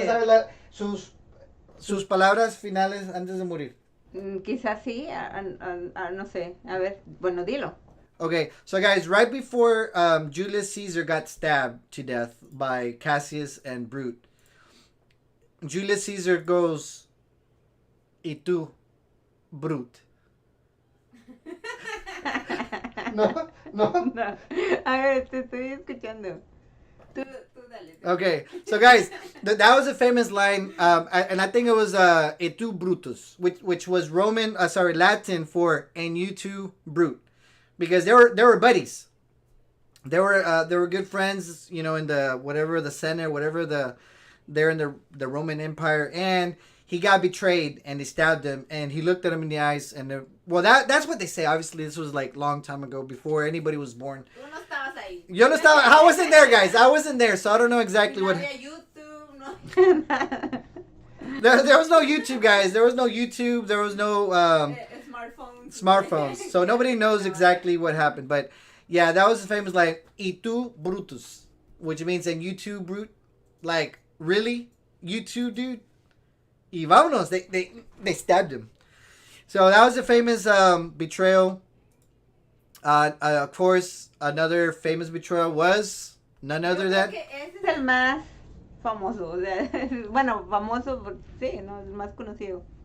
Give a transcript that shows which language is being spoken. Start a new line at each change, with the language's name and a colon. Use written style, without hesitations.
Spanish: te sabes sus palabras finales antes de morir? Quizás sí, no sé. A ver, bueno, dilo.
English: Okay, so guys, right before Julius Caesar got stabbed to death by Cassius and Brute, Julius Caesar goes,
Spanish: "Y tú, Brute." No. No. A ver, te estoy escuchando. Tú dale.
English: Okay, so guys, that was a famous line, and I think it was
Latin: "Et tu, Brutus,"
English: which was Latin for "and you too, Brute," because they were buddies. They were good friends, in the Senate, they're in the Roman Empire, and he got betrayed, and they stabbed him, and he looked at him in the eyes, and that's what they say. Obviously, this was like long time ago, before anybody was born.
Spanish: Tú no estabas ahí. Yo no estaba.
English: I wasn't there, guys. I wasn't there, so I don't know exactly what.
Spanish: YouTube, no.
English: There was no YouTube, guys. There was no YouTube. There was no smartphones. So nobody knows exactly what happened. But yeah, that was the famous line,
Spanish: "Y tú, Brutus,"
English: which means, "and you too, Brute." Like, really? You too, dude?
Spanish: Y vámonos.
English: They stabbed him. So that was a famous betrayal. Of course, another famous betrayal was none other than...
Spanish: Ese es el más famoso. O sea, bueno, famoso, sí, no, el más conocido.